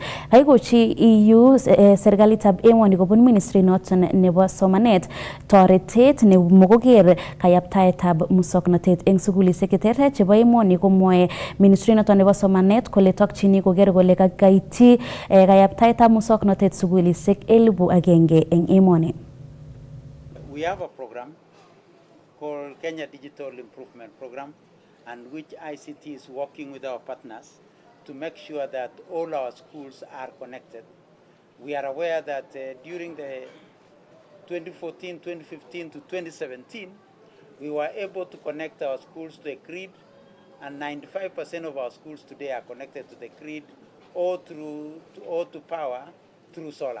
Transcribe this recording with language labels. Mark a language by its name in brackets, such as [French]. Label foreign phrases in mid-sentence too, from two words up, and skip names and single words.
[Kalenjin] Kaikochi EU serikalitab emoni kobun ministry noton nebo somanet toretet nemokoker kayaptaetab musoknotet en sukulisiek cheterter chebo emoni, komwoe ministry noton nebo somanet kole tokchini koker kole kakaityi kayaptaetab musoknotet sukulisiek 1,000 en emoni. [English] We have a program called Kenya Digital Improvement Program, and which ICT is working with our partners to make sure that all our schools are connected. We are aware that during the 2014, 2015 to 2017, we were able to connect our schools to the grid, and 95% of our schools today are connected to the grid or to power through solar.